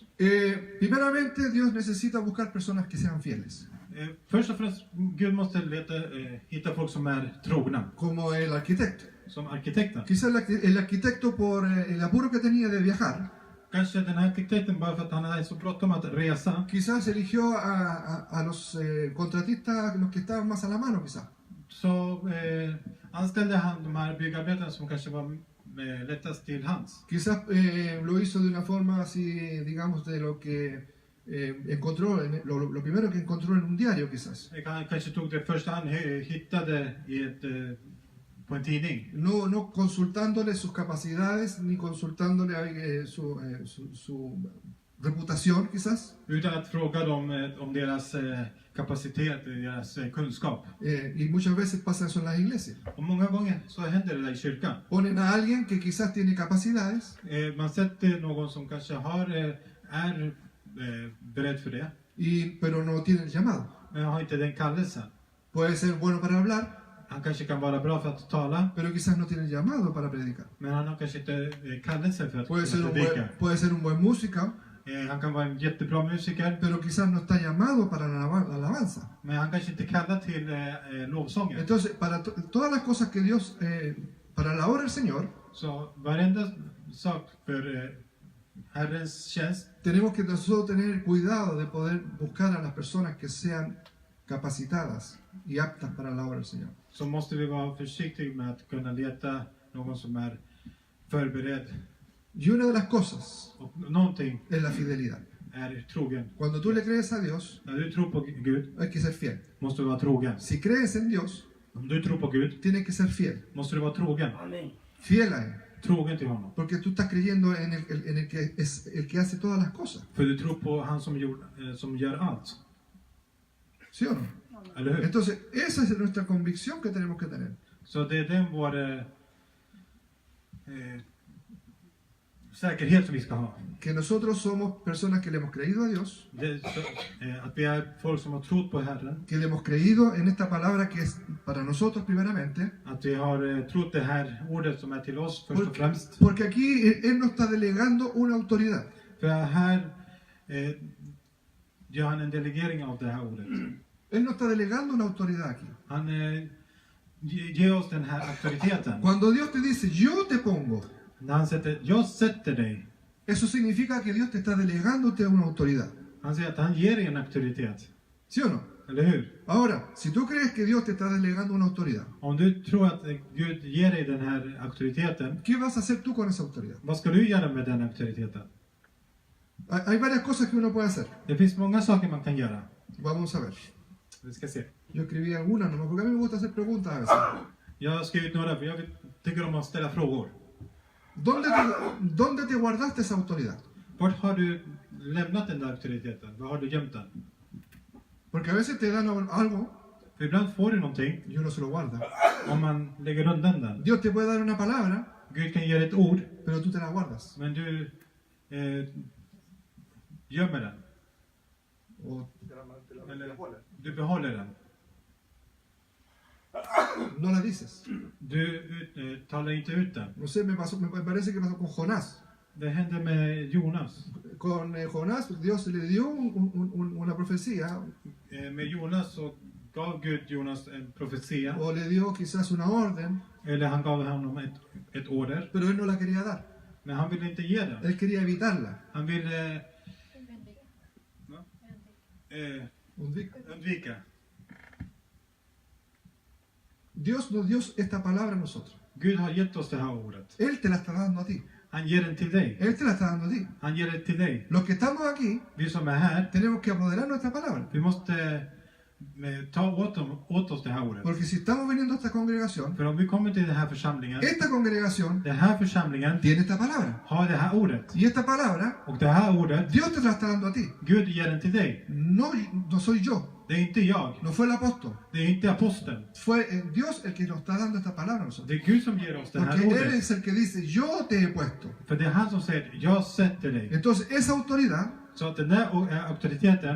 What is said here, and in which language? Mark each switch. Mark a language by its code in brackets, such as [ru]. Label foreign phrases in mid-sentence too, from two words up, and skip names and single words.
[es] primeramente Dios necesita buscar personas que sean fieles, [sv] först och främst, Gud måste hitta folk som är trogna, [es] como el arquitecto. [sv] som arkitekter. [es] Quizás el arquitecto por el apuro que tenía de viajar, [sv] Kanske den här arkitekten, bara för att han hade så bråttom att resa, [es] quizás eligió a los contratistas, los que estaban más a la mano quizás. [sv] så anställde han de här byggarbetarna som kanske var lättast till hands. [es] Quizás lo hizo de una forma así, digamos, de lo que encontró, lo primero que encontró en un diario quizás. [sv] Han kanske tog det första han hittade på en tidning. [es] No consultándole sus capacidades, ni consultándole su reputación quizás. [sv] Utan att fråga dem om deras kapacitet, deras kunskap. [es] Y muchas veces pasa eso en las iglesias. [sv] Och många gånger så händer det där i kyrkan. [es] Ponen a alguien que quizás tiene capacidades, [sv] Man sätter någon som kanske är beredd för det, [es] pero no tiene el llamado. [sv] men har inte den kallelsen. [es] Puede ser bueno para hablar, [sv] Han kanske kan vara bra för att tala, [es] pero quizás no tiene el llamado para predicar. [sv] men han har kanske inte kallelse för att [es] Puede ser [sv] predika. [es] puede ser un buen músico, [sv] Han kan vara en jättebra musiker, [es] pero quizás no está llamado para la alabanza. [sv] men han kanske inte kallar till lovsången. [es] Entonces, para todas las cosas que Dios, para la obra del Señor, [sv] Så varenda sak för Herrens tjänst, [es] tenemos que nosotros tener cuidado de poder buscar a las personas que sean capacitadas y aptas para la obra del Señor. [sv] så måste vi vara försiktiga med att kunna leta någon som är förberedd. [es] Y una de las cosas [sv] Och någonting [es] es la fidelidad. [sv] är trogen. [es] Cuando tú le crees a Dios, [sv] När du tror på Gud, [es] hay que ser fiel. [sv] måste du vara trogen. [es] Si crees en Dios, [sv] Om du tror på Gud, [es] tienes que ser fiel. [sv] måste du vara trogen. [es] Fiel a Él. [sv] Trogen till honom. [es] Porque tú estás creyendo en el que es el que hace todas las cosas. [sv] För du tror på han som gör allt. [es] ¿Sí o no? [sv] Eller hur? [es] Entonces, esa es nuestra convicción que tenemos que tener. [sv] Så det är den vår säkerhet som vi ska ha. [es] Que nosotros somos personas que le hemos creído a Dios, [sv] Att vi är folk som har trott på Herren. [es] que le hemos creído en esta palabra que es para nosotros primeramente. [sv] Att vi har trott det här ordet som är till oss först och främst. [es] Porque aquí Él nos está delegando una autoridad. [sv] För här gör han en delegering av det här ordet. [es] Él nos está delegando una autoridad aquí. [sv] Han ge oss den här auktoriteten. [es] Cuando Dios te dice, yo te pongo, [sv] När han sätter, jag sätter dig. [es] eso significa que Dios te está delegándote una autoridad. [sv] Han säger att han ger dig en auktoritet. [es] ¿Sí o no? [sv] Eller hur? [es] Ahora, si tú crees que Dios te está delegando una autoridad, [sv] Om du tror att Gud ger dig den här auktoriteten, [es] ¿qué vas a hacer tú con esa autoridad? [sv] vad ska du göra med den auktoriteten? [es] Hay varias cosas que uno puede hacer. [sv] Det finns många saker man kan göra. [es] Vamos a ver. [sv] Vi ska se. [es] Yo escribí algunas nomás, porque a mí me gusta hacer preguntas a veces. [sv] Jag har skrivit några, för jag tycker om att ställa frågor. [es] ¿Dónde te guardaste esa autoridad? [sv] Vart har du lämnat den där auktoriteten? Var har du gömt den? [es] Porque a veces te dan algo [sv] För ibland får du någonting [es] y uno se lo guarda. [sv] om man lägger undan den. [es] Dios te puede dar una palabra, [sv] Gud kan ge dig ett ord, [es] pero tú te la guardas. [sv] men du gömmer den. [es] O [sv] Eller du behåller den. [es] no la dices. [sv] Du talar inte ut den. [es] No sé, me parece que pasó con Jonás. [sv] Det hände med Jonas. [es] Con Jonás, Dios le dio una profecía, [sv] Med Jonas så gav Gud Jonas en profetia. [es] o le dio quizás una orden, [sv] Eller han gav honom ett order. [es] pero él no la quería dar. [sv] Men han ville inte ge den. [es] Él quería evitarla. [sv] Han ville Undvika. undvika. [es] Dios nos dio esta palabra a nosotros. [sv] Gud har gett oss det här ordet. [es] Él te la está dando a ti. [sv] Han ger den till dig. [es] Él te la está dando a ti. [sv] Han ger det till dig. [es] Los que estamos aquí, [sv] Vi som är här, [es] tenemos que apoderar nuestra palabra. [sv] vi måste ta åt oss det här ordet. [es] Porque si estamos viniendo a esta congregación, [sv] För om vi kommer till den här församlingen, [es] esta congregación [sv] den här församlingen [es] tiene esta palabra. [sv] har det här ordet. [es] Y esta palabra, [sv] Och det här ordet, [es] Dios te la está dando a ti. [sv] Gud ger den till dig. [es] No soy yo, [sv] Det är inte jag. [es] no fue el apóstol. [sv] Det är inte aposteln. [es] Fue Dios el que nos está dando esta palabra a nosotros. [sv] Det är Gud som ger oss det här [es] Porque Él [sv] ordet. [es] es el que dice, yo te he puesto. [sv] För det är han som säger, jag sätter dig. [es] Entonces esa autoridad [sv] Så att den där auktoriteten